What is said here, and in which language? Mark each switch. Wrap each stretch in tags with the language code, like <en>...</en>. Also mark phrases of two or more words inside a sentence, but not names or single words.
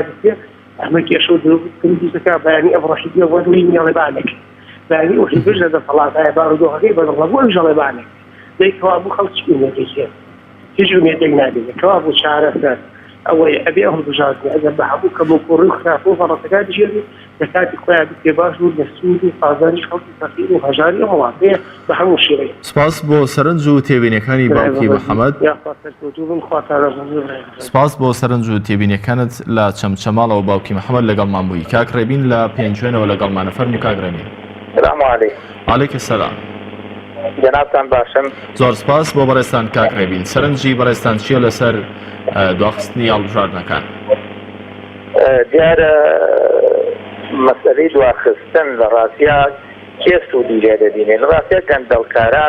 <ckb>دەکرێت ئەمە کێشە و دروستەکە بەیانی ئەبڕەشیدیە بەدڵی نیاڵێ با نەکرێت بەیانی ئەوشی بژ لە دەسەڵاتایە بارودۆخەکەی بەدڵە بۆ ئەوش ئەڵێ با نەکرێت دەیکەوا بوو خەڵکی ئومێدێکێت هیچ ئومێدێک نابێت کەوا بوو چارەسەر ئەوەی ئەبێ هەڵبژاردن ئەگەر بە هەموو کە بۆ کوڕی و خراپە و فەڕەتەکانی ژێری لە کاتی خۆیان بکرێ باش و لە سوود و قازانیش خەڵکی فەقیر و هەژاری ئەم وڵاتەیە بە هەموو شێوەیە سپاس بۆ سەرنج و تێبینەکانی باوکی محەممەد سپاس بۆ سەرنج و تێبینەکانت لە چەمچەماڵەوە باوکی محەممەد لەگەڵمان بووی کاک ڕێبین لە پێنجوێنەوە لەگەڵمانە فەرموو کاک ڕێبین</ckb> <ar>السلام عليكم عليك السلام</ar> <ckb>جنابتان باشم زۆر سپاس بۆ بەڕێستان کاک ڕێبین سەرنجی بەڕێستان چییە لەسەر دواخستنی هەڵبژاردنەکان دیارە مەسەلەی دواخستن لە ڕاستیا کێ سوودی لێ دەبینێن لە ڕاستیا گەندەڵکاران</ckb>